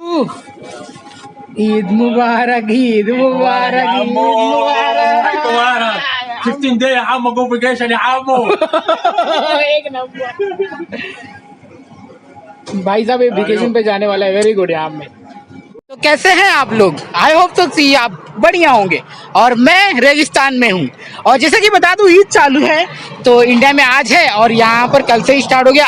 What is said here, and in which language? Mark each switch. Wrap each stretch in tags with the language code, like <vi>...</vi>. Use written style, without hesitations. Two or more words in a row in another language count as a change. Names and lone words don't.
<hi>ईद मुबारक, ईद मुबारक, ईद मुबारक।</hi> <ar>15 day يا عمو</ar> <en>go vacation</en> <ar>يا عمو.</ar> <hi>एक नंबर। भाई साहब ये वेकेशन पे जाने वाला है,</hi> <en>very good</en> <hi>यार में। तो कैसे हैं आप लोग?</hi> <en>I hope to see</en> <hi>आप बढ़िया होंगे। और मैं रेगिस्तान में हूँ। और जैसे कि बता दूं, ईद चालू है तो इंडिया में आज है और यहाँ पर कल से ही स्टार्ट हो गया।</hi>